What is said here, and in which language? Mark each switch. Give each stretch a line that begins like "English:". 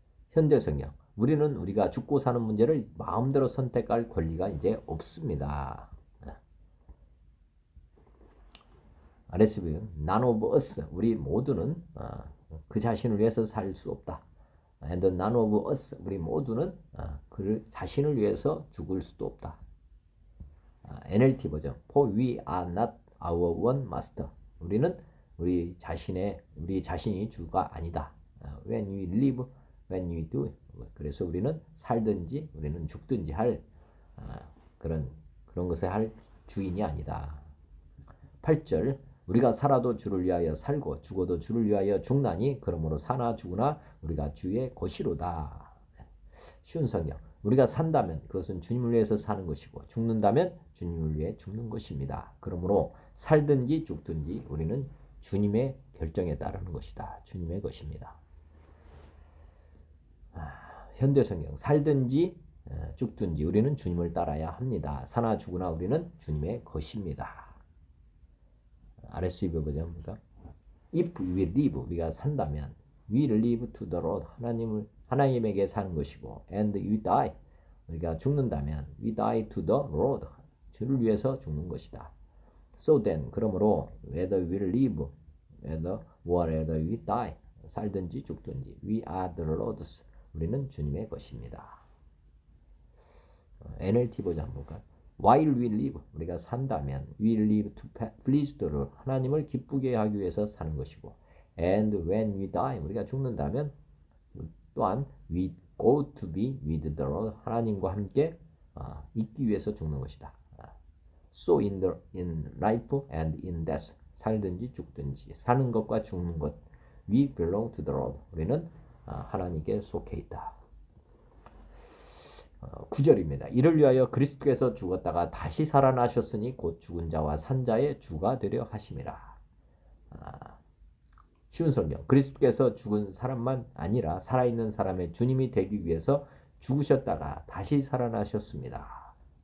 Korean: 현대성경, 우리는 우리가 죽고 사는 문제를 마음대로 선택할 권리가 이제 없습니다. RSV,
English: none of us,
Korean: 우리 모두는 그 자신을 위해서 살 수 없다.
English: And none of us,
Korean: 우리 모두는 그 자신을 위해서 죽을 수도 없다.
English: NLT 버전, for we are not our own master.
Korean: 우리는 우리 자신이 주가 아니다.
English: When we live, when we do.
Korean: 그래서 우리는 살든지 우리는 죽든지 할 그런 것을 할 주인이 아니다. 8절, 우리가 살아도 주를 위하여 살고 죽어도 주를 위하여 죽나니 그러므로 사나 죽으나 우리가 주의 것이로다. 쉬운 성경, 우리가 산다면 그것은 주님을 위해서 사는 것이고 죽는다면 주님을 위해 죽는 것입니다. 그러므로 살든지 죽든지 우리는 주님의 결정에 따르는 것이다. 주님의 것입니다. 현대성경, 살든지 죽든지 우리는 주님을 따라야 합니다. 사나 죽으나 우리는 주님의 것입니다. RSV 버전 보니까
English: if we live,
Korean: 우리가 산다면
English: we live to the Lord,
Korean: 하나님에게 사는 것이고
English: and we die,
Korean: 우리가 죽는다면
English: we die to the Lord,
Korean: 주를 위해서 죽는 것이다.
English: So then,
Korean: 그러므로
English: whether we live, whether we die,
Korean: 살든지 죽든지,
English: we are the Lord's. 우리는 주님의 것입니다. NLT 버전 한번 볼까요? While we live,
Korean: 우리가 산다면
English: we live to please the Lord,
Korean: 하나님을 기쁘게 하기 위해서 사는 것이고,
English: and when we die,
Korean: 우리가 죽는다면 또한
English: we go to be with the Lord,
Korean: 하나님과 함께 있기 위해서 죽는 것이다.
English: So in life and in death,
Korean: 살든지 죽든지, 사는 것과 죽는 것,
English: we belong to the Lord,
Korean: 우리는 하나님께 속해 있다. 9절입니다. 이를 위하여 그리스도께서 죽었다가 다시 살아나셨으니 곧 죽은 자와 산 자의 주가 되려 하심이라. 쉬운 성경. 그리스도께서 죽은 사람만 아니라 살아있는 사람의 주님이 되기 위해서 죽으셨다가 다시 살아나셨습니다.